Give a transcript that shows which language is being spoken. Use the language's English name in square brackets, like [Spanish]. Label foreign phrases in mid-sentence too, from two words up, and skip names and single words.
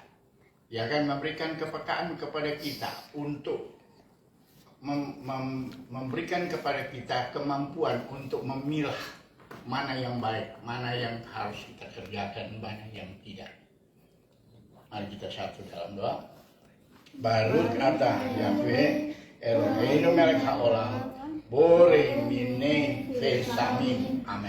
[Indonesian] Dia akan memberikan kepekaan kepada kita untuk memberikan kepada kita kemampuan untuk memilah mana yang baik, mana yang harus kita kerjakan, mana yang tidak. Mari kita satu dalam doa. [Hebrew] ברוך אתה יהוה אלוהינו מלך העולם, בורא מיני בשמים. [Indonesian] Amin.